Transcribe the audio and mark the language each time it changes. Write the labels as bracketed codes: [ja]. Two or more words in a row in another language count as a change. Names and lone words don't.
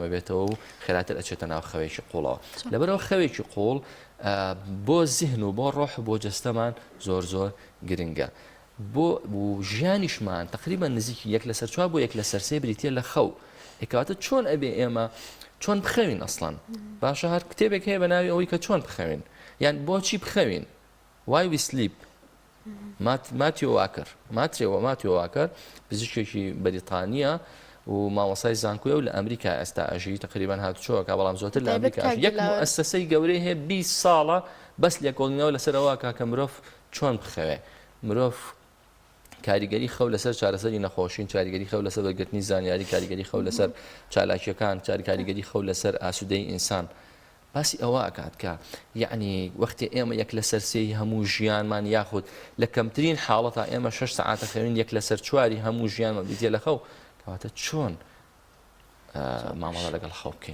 [ckb] بێتەوە و خێراتر ئەچێتە ناو خەوێکی قوڵەوە لەبەرەوە خەوێکی قوڵ بۆ زیهن و بۆ ڕۆح و بۆ جەستەمان زۆر زۆر گرنگە بۆ ژیانیشمان تقریبا نزیکی 1/4 بۆ 1/3 بریتە لە خەو ئێکاتە چۆن ئەبێ ئێمە چۆن بخەوین ئەسڵان باشە هەر کتێبێک هەیە بە ناوی ئەوەی کە چۆن بخەوین یان بۆچی بخەوین why we sleep ماتیۆ واکر پزیشکێکی بەریتانیا و مامۆسای زانکۆیە و لە ئەمریکا ئێستا ئەژی تقریبا هاتوچۆوەکە بەڵام زۆرتر لە ئەمریکا یەک مؤسسەی گەورەی هەیە 20 ساڵە بەس لێکۆڵینەوە لەسەرەوە کە مرۆڤ چۆن بخەوێ مرۆڤ کاریگەری خەو لەسەر چارەسەری نەخۆشین کاریگەری خەو لەسەر بەرگرتنی زانیاری کاریگەری خەو لەسەر چالاکیەکان کاریگەری خەو لەسەر ئاسوودەی ئینسان باسی ئەوە ئەکات کە یعنی وەختی ئێمە 1/3 هەموو ژیانمان یاخود لە کەمترین حاڵەتە ئێمە 6 ساعتە خەوین 1/4 هەموو ژیانمان بیتێ لە خەو کەواتە چۆن مامەڵە لەگەڵ خەو بکەین